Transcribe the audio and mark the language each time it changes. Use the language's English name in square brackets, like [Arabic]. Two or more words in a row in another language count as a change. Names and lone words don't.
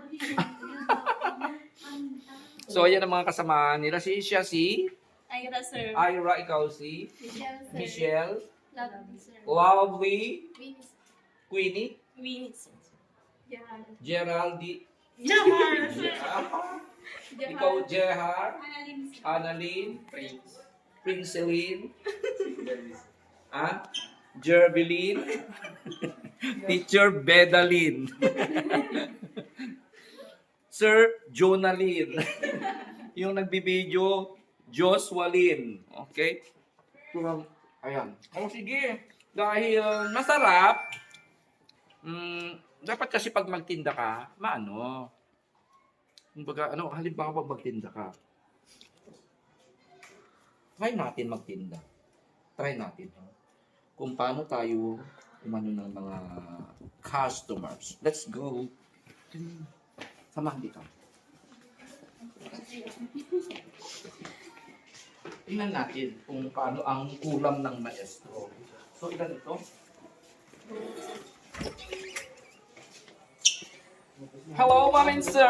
[Filipino] So, ayan ang mga kasama nila. Si Ira, sir. Ira, ikaw si Michelle, sir. Michelle, Lovely, sir. Lovely, Winnie, Queenie, Winnie, sir. Gerald. Geraldine, Jahar, sir. ikaw Jehar, Annalyn, sir. Annalyn, Princeline, Jerbilin, Teacher Bedalin, Sir Jonalyn, yung nagbibideo, Joswalin. Okay? Ayan. Sige. Dahil masarap, dapat kasi pag magtinda ka, kumbaga, halimbawa pag magtinda ka, try natin magtinda. Try natin. Kung paano tayo umano ng mga customers. [English] Let's go. [Filipino] Samahan dito. Tingnan natin kung paano ang kulam ng maestro. So, ilan ito? [English] Hello, ma'am and sir!